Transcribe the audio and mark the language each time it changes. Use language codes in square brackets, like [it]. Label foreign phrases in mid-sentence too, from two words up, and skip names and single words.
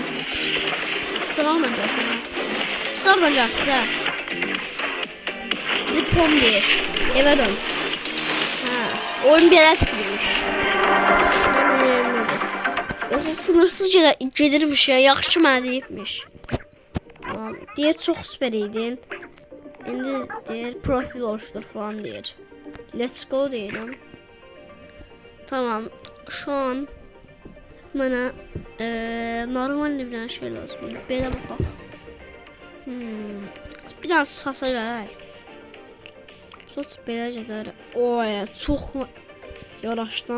[tr] Sıra olmayacak sana. Sıra olmayacak size. Zipon 1. Eve dön. Ha. Oyun bir yer tutulmuş. Yoksa sınırsız gelirmiş ya. [az] Yaxşı mənə deyibmiş. Deyir çox süper idin. İndi deyir [tr] profil oluştur [az] falan deyir. [en] Let's go [az] deyirəm. Tamam. Şu an mənə normal bir dənə şey lazım. Belə baxaq. Bir dənə sasa gələr. Sos belə gedər. Oy, çox yaraşdı.